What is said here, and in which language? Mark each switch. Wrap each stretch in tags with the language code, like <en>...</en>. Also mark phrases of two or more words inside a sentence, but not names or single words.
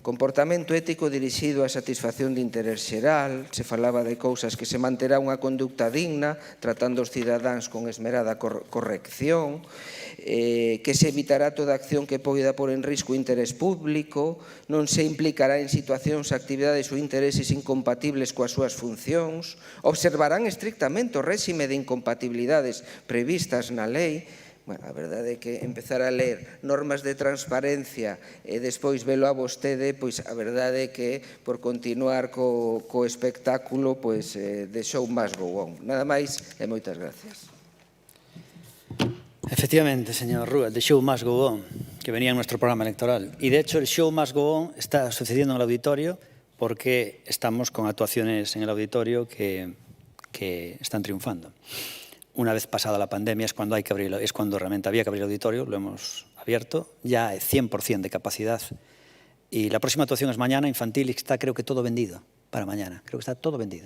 <gl>Comportamento ético dirixido á satisfacción de interés xeral, se falaba de cousas que se manterá unha conducta digna, tratando os cidadáns con esmerada corrección, que se evitará toda acción que poida pôr en risco o interés público, non se implicará en situacións, actividades ou intereses incompatibles coas súas funcións, observarán estrictamente o réxime de incompatibilidades previstas na lei. Bueno, a verdade é que empezar a ler normas de transparencia e despois velo a vostede, pois a verdade é que por continuar co espectáculo, pois</gl> <en>the show must go on.</en> <gl>Nada máis e moitas gracias.</gl> <es>Efectivamente, señor Rúa,</es> <en>the show must go on,</en> <es>que venía en nuestro programa electoral. Y de hecho el</es> <en>show must go on</en> <es>está sucediendo en el auditorio porque estamos con actuaciones en el auditorio que están triunfando. Una vez pasada la pandemia es cuando realmente había que abrir el auditorio, lo hemos abierto, ya hay 100% de capacidad. Y la próxima actuación es mañana, infantil, y está creo que todo vendido para mañana, creo que está todo vendido.</es>